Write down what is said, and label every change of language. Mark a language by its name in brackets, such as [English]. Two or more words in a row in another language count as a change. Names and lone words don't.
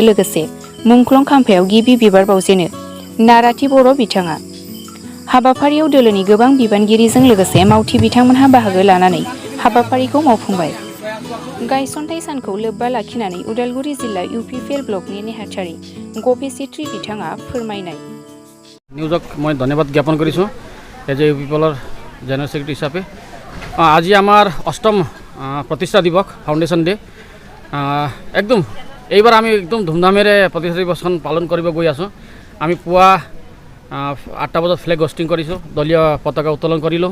[Bodo] लोगोसे मुंख्लं खाम्फायाव गिबि बिबार बावजेनो नाराथि बर' बिथाङा। हाबाफारियाव दोलोनि गोबां बिबानगिरिजों लोगोसे मावथि बिथांमोनहा बाहागो लानानै हाबाफारिखौ मावफुंबाय। गायसनथाइ सानखौ लोब्बा लाखिनानै उदालगुरि जिल्ला UPL ब्लकनि नेहाथारि गपेसित्री बिथाङा फोरमायनाय। [Assamese] নিউজক মই ধন্যবাদ জ্ঞাপন কৰিছোঁ [English] as a UPL's general secretary [Assamese] হিচাপে। আজি আমাৰ অষ্টম প্ৰতিষ্ঠা দিৱস, [English] foundation day. [Assamese] একদম এইবাৰ আমি একদম ধুমধামেৰে প্ৰতিষ্ঠা দিৱসখন পালন কৰিব গৈ আছোঁ। আমি পুৱা 8টা বজাত [English] flag hoisting [Assamese] কৰিছোঁ, দলীয় পতাকা উত্তোলন কৰিলোঁ।